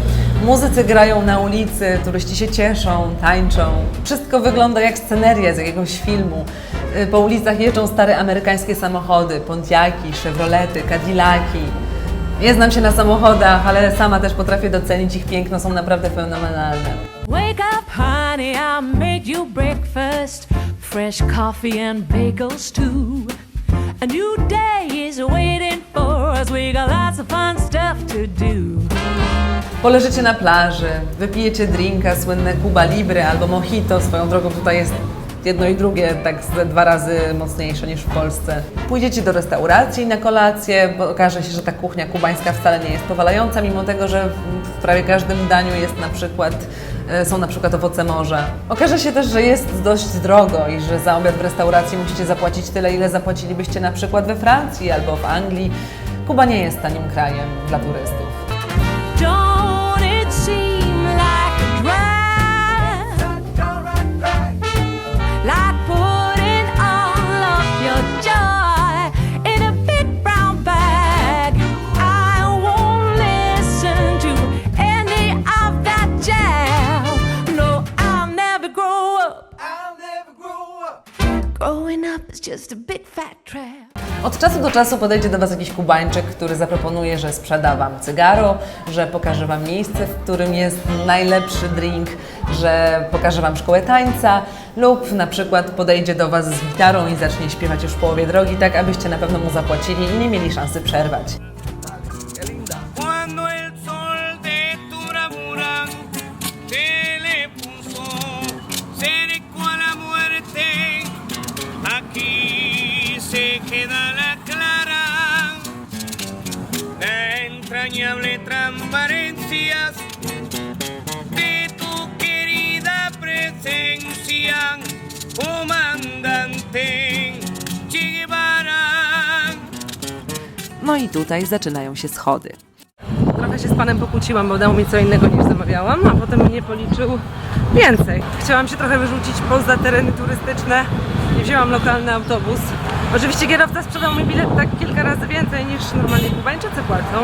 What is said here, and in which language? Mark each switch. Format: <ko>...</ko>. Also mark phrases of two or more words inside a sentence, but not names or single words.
<pl>Muzycy grają na ulicy, turyści się cieszą, tańczą. Wszystko wygląda jak sceneria z jakiegoś filmu. Po ulicach jeżdżą stare amerykańskie samochody, Pontiaki, Chevrolety, Cadillaki. Nie znam się na samochodach, ale sama też potrafię docenić ich piękno, są naprawdę fenomenalne.</pl> <en>Wake up, honey, I'll make you breakfast. Fresh coffee and bagels too. A new day is waiting for us. We got lots of fun stuff to do.</en> <pl>Poleżycie na plaży, wypijecie drinka, słynne Cuba Libre albo mojito. Swoją drogą tutaj jest jedno i drugie tak ze 2 razy mocniejsze niż w Polsce. Pójdziecie do restauracji na kolację, bo okaże się, że ta kuchnia kubańska wcale nie jest powalająca, mimo tego, że w prawie każdym daniu jest są na przykład owoce morza. Okaże się też, że jest dość drogo i że za obiad w restauracji musicie zapłacić tyle, ile zapłacilibyście na przykład we Francji albo w Anglii. Kuba nie jest tanim krajem dla turystów.</pl> <en>Don't it seem like a drive? Like putting all of your joy in a big brown bag. I won't listen to any of that jazz. No, I'll never grow up. I'll never grow up. Growing up is just a big fat trap.</en> <pl>Od czasu do czasu podejdzie do Was jakiś Kubańczyk, który zaproponuje, że sprzeda Wam cygaro, że pokaże Wam miejsce, w którym jest najlepszy drink, że pokaże Wam szkołę tańca lub na przykład podejdzie do Was z gitarą i zacznie śpiewać już w połowie drogi, tak abyście na pewno mu zapłacili i nie mieli szansy przerwać.</pl> <es>Cuando el sol de tu bravura te le puso cerco a la muerte, aquí se queda la clara, la entrañable transparencia de tu querida presencia, comandante Che Guevara.</es> <pl>No i tutaj zaczynają się schody. Trochę się z panem pokłóciłam, bo dał mi co innego niż zamawiałam, a potem mnie policzył więcej. Chciałam się trochę wyrzucić poza tereny turystyczne i wzięłam lokalny autobus. Oczywiście kierowca sprzedał mi bilet tak kilka razy więcej niż normalnie Kubańczycy płacą.</pl>